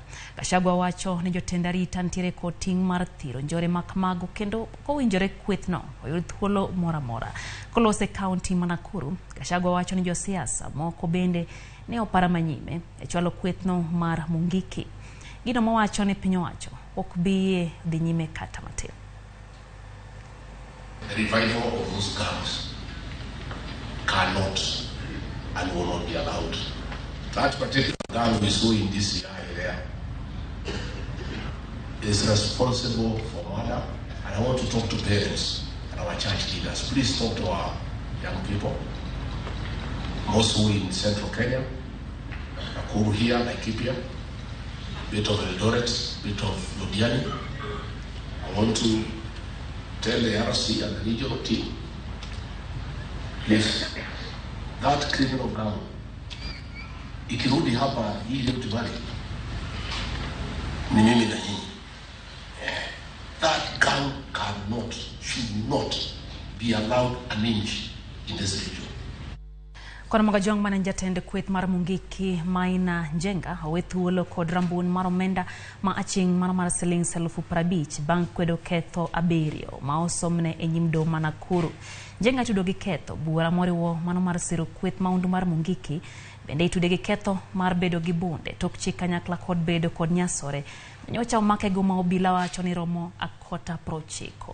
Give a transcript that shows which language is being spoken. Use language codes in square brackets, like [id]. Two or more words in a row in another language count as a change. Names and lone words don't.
[luo] Gachagua wacho ni jotend arita ntiere kod ting' mar thiro njore makmago kendo kowinjore kweth no oyud thuolo mora mora. Kolose kaunti ma Nakuru, Gachagua wacho ni josiasa moko bende ne opara manyime e chwalo kweth no mar Mungiki. Gino mowacho ni piny owacho ok bi dhi nyime kata matin. [en] The revival of those camps cannot and will not be allowed. That particular girl we saw in this area is responsible for murder, and I want to talk to parents and our church leaders. Please talk to our young people, mostly in central Kenya, Nakuru here, Laikipia, bit of Eldoret, bit of Lodiani. I want to tell the RC and the regional team, if that criminal gang [sw] ikirudi hapa hii Rift Valley, ni mimi na nyinyi. [en] That gang cannot, should not be allowed an inch in this region. [luo] Kona magajong manan jatende kwet mar Mungiki Maina Njenga awethuolo kod rambun mar omenda ma aching mar siling 50,000 bang' kwedo ketho abirio ma osomne e nyim doho ma Nakuru. Njenga tudo gi ketho bura moriwo mano mar siro kwet maundu mar Mungiki bende itude gi ketho mar bedo gi bunde tok chik kanyakla kod bedo kod nyasore nyocha omake go ma obila wacho ni romo akota 90.